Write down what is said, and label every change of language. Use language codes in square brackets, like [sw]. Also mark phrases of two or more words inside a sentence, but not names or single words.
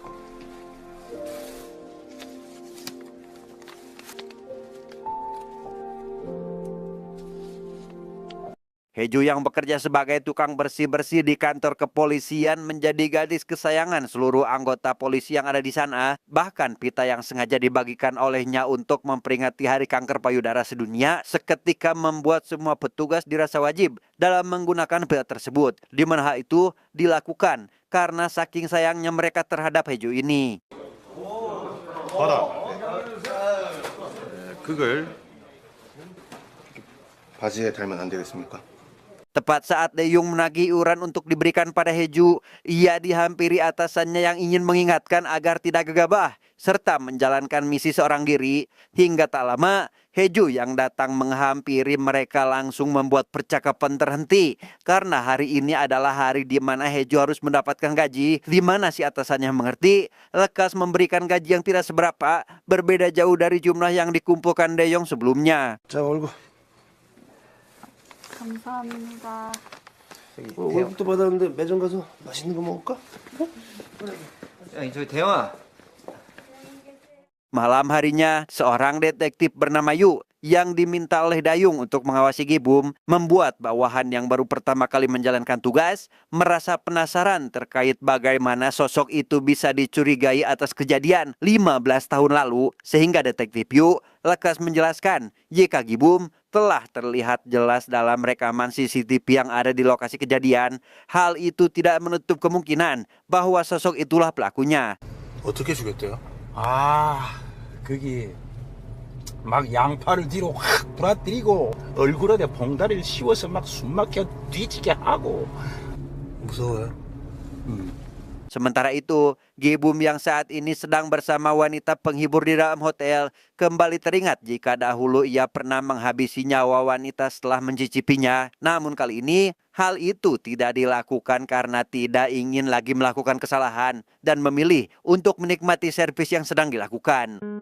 [id] Heju yang bekerja sebagai tukang bersih-bersih di kantor kepolisian menjadi gadis kesayangan seluruh anggota polisi yang ada di sana. Bahkan pita yang sengaja dibagikan olehnya untuk memperingati Hari Kanker Payudara Sedunia seketika membuat semua petugas dirasa wajib dalam menggunakan pita tersebut. Di mana hal itu dilakukan karena saking sayangnya mereka terhadap Heju ini. [ko] 받아. 그걸 바지에 달면 안 되겠습니까? [id] Tepat saat Dayung menagih iuran untuk diberikan pada Heju, ia dihampiri atasannya yang ingin mengingatkan agar tidak gegabah serta menjalankan misi seorang diri. Hingga tak lama, Heju yang datang menghampiri mereka langsung membuat percakapan terhenti karena hari ini adalah hari di mana Heju harus mendapatkan gaji. Di mana si atasannya mengerti, lekas memberikan gaji yang tidak seberapa, berbeda jauh dari jumlah yang dikumpulkan Dayong sebelumnya. [ko] 자, 얼굴. 감사합니다. 월급도 받았는데 매점 가서 맛있는 거 먹을까? 저기 대영아. [id] Malam harinya, seorang detektif bernama Yu yang diminta oleh Dayung untuk mengawasi Gibum membuat bawahan yang baru pertama kali menjalankan tugas merasa penasaran terkait bagaimana sosok itu bisa dicurigai atas kejadian 15 tahun lalu, sehingga detektif Yu lekas menjelaskan jika Gibum telah terlihat jelas dalam rekaman CCTV yang ada di lokasi kejadian. Hal itu tidak menutup kemungkinan bahwa sosok itulah pelakunya. [ko] 어떻게 죽였대요? 거기 막 양팔을 뒤로 확 부러뜨리고 얼굴에 봉다리를 씌워서 막 숨막혀 뒤지게 하고. 무서워요. [id] Sementara itu, Gibum yang saat ini sedang bersama wanita penghibur di dalam hotel kembali teringat jika dahulu ia pernah menghabisi nyawa wanita setelah mencicipinya. Namun kali ini, hal itu tidak dilakukan karena tidak ingin lagi melakukan kesalahan dan memilih untuk menikmati servis yang sedang dilakukan.